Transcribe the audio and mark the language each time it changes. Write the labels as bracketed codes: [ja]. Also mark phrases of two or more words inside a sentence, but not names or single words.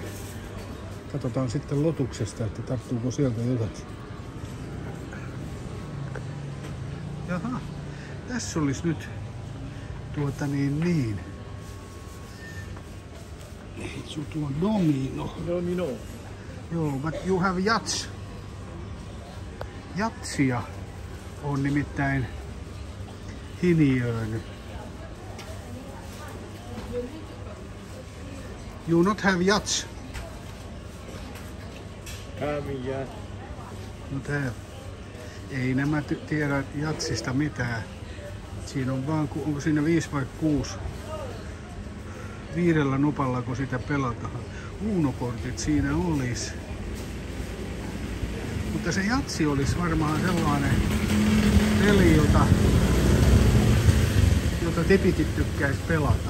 [fi] Katsotaan sitten Lotuksesta, että tarttuuko sieltä jotakin. Jaha, tässä olisi nyt tuo domino. Domino. Joo, [en] but you have yachts. [fi] Jatsia on nimittäin Hiniön. [en] You not have yachts. Not have. [fi] Ei nämä tiedä jatsista mitään. Siinä on vaan, onko siinä 5 vai 6? 5 nopalla, kun sitä pelataan. Uno-kortit siinä olisi. Mutta se jatsi olisi varmaan sellainen peli, jota tipitit tykkäisi pelata.